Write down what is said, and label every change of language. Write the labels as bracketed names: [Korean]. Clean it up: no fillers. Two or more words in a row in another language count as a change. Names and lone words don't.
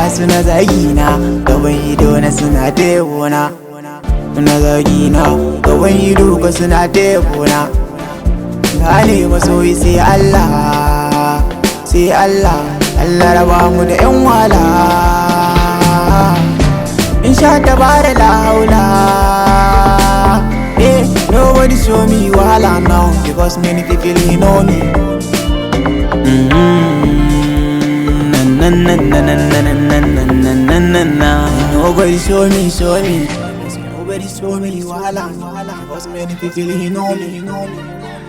[Hausa] Suna zagina gaban ido na suna tebuna, suna zagina gaban ido ka suna tebuna. Gane masoyi sai Allah, sai Allah, Allah raba mu da 'yan wahala. In sha ta bada la haula. [Nigerian Pidgin] Nobody show me wahala now because many people he know me. Nobody show me, show me. Nobody show me wahala because many people he know me.